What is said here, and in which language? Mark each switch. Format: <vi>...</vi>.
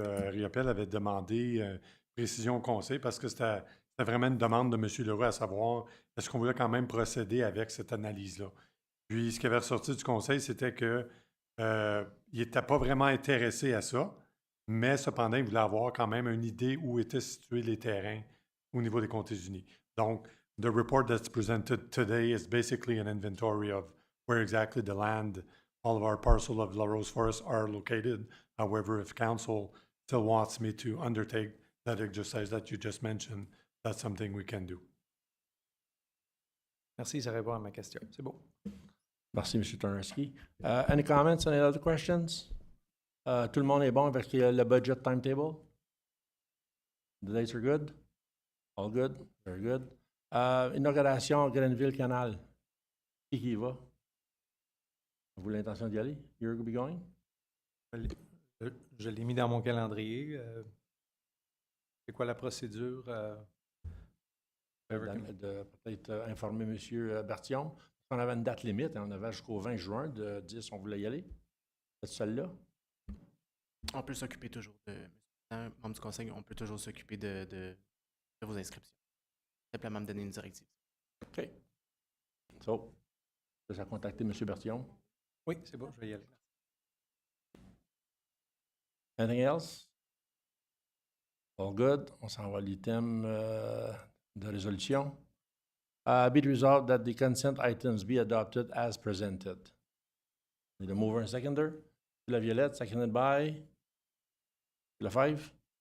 <fr>Riopel avait demandé précision au Conseil parce que c'était vraiment une demande de M. Leroux à savoir est-ce qu'on voulait quand même procéder avec cette analyse-là. Puis ce qui avait ressorti du Conseil, c'était que il n'était pas vraiment intéressé à ça, mais cependant, il voulait avoir quand même une idée où étaient situés les terrains au niveau des comtés unis.</fr> <en>Donc, the report that's presented today is basically an inventory of where exactly the land, all of our parcel of La Rose Forest are located. However, if council still wants me to undertake that exercise that you just mentioned, that's something we can do.</en> <fr>Merci, ça répond à ma question. C'est beau. Merci, M. Tarnowski.</fr> <en>Any comments, any other questions?</en> <fr>Tout le monde est bon avec le</fr> <en>budget timetable? The dates are good? All good? Very good. Inauguration Grenville Canal.</en> <fr>Qui y va? Avez-vous l'intention d'y aller?</fr> <en>You're going to be going?</en> <fr>Je l'ai mis dans mon calendrier. C'est quoi la procédure? De peut-être informer M. Bertillon. On avait une date limite, hein, on avait jusqu'au 20 juin de 10, on voulait y aller. C'est celle-là? On peut s'occuper toujours membre du conseil, on peut toujours s'occuper de vos inscriptions. Simplement me donner une directive. OK. So, je vais contacter M. Bertillon. Oui, c'est bon, je vais y aller.</fr> <en>Anything else? All good.</en> <fr>On s'en va à l'item de résolution.</fr> <en>Be it resolved that the consent items be adopted as presented. Need a mover and seconder. La Violette, seconded by Lefebvre.</en>